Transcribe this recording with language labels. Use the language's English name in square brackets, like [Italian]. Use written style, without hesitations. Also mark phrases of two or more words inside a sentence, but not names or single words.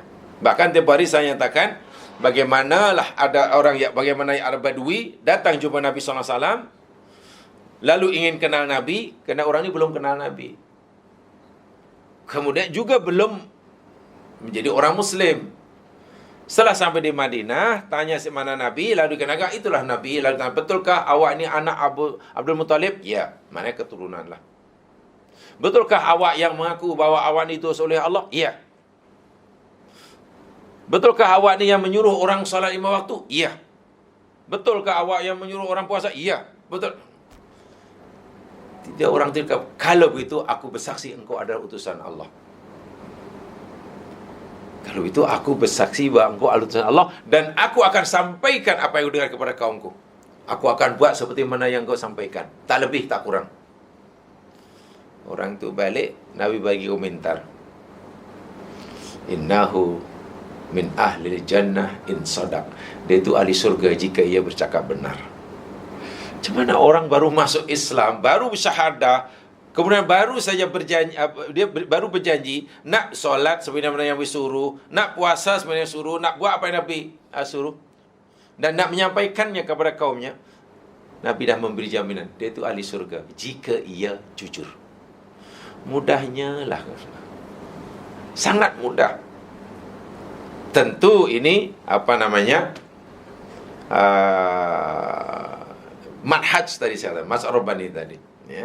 [Malay] Bahkan tiap hari saya nyatakan, bagaimanalah ada orang yang bagaimana Arab Badui datang jumpa Nabi SAW, lalu ingin kenal Nabi, kerana orang ini belum kenal Nabi. Kemudian juga belum menjadi orang Muslim. Setelah sampai di Madinah, tanya si mana Nabi, lalu dikenakan itulah Nabi. Lalu tanya, betulkah awak ini anak Abdul Muttalib? Ya, mana keturunan lah. Betulkah awak yang mengaku bahwa awak ini diutus oleh Allah? Ya. Betulkah awak ni yang menyuruh orang salat 5 waktu? Iya. Betulkah awak yang menyuruh orang puasa? Iya. Betul. Tidak orang tidak. Kalau begitu aku bersaksi engkau adalah utusan Allah. Kalau itu aku bersaksi bahawa engkau adalah utusan Allah, dan aku akan sampaikan apa yang aku dengar kepada kaumku. Aku akan buat seperti mana yang kau sampaikan. Tak lebih, tak kurang. Orang tu balik, Nabi bagi komentar. [Arabic] Innahu min ahlil jannah in sadaq. [Malay] Dia itu ahli surga jika ia bercakap benar. Macam mana orang baru masuk Islam, baru bersyahadah, kemudian baru saja berjanji, dia baru berjanji nak solat sebenarnya yang disuruh, nak puasa sebenarnya suruh, nak buat apa yang Nabi suruh, dan nak menyampaikannya kepada kaumnya. Nabi dah memberi jaminan dia itu ahli surga jika ia jujur. Mudahnya lah, sangat mudah. Tentu ini manhaj tadi saya katakan, Mas Rabbani tadi, ya.